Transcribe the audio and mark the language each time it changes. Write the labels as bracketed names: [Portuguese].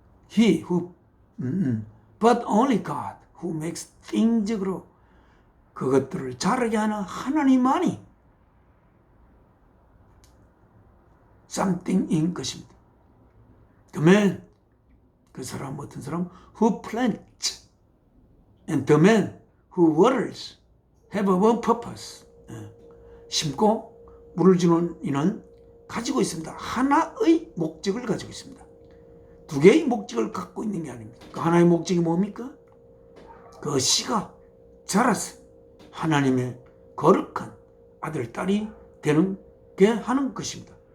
[English] He who, but only God who makes things grow. [Korean] 그것들을 자라게 하는 하나님만이 something인 것입니다. [English] The man, [Korean] 그 사람 어떤 사람, [English] who plants, and the man who waters have one purpose. [Korean] 심고 물을 주는 이는 가지고 있습니다. 하나의 목적을 가지고 있습니다. 두 개의 목적을 갖고 있는 게 아닙니다. 그 하나의 목적이 뭡니까? 그 씨가 자라서 하나님의 거룩한 아들, 딸이 되는 게 하는 것입니다.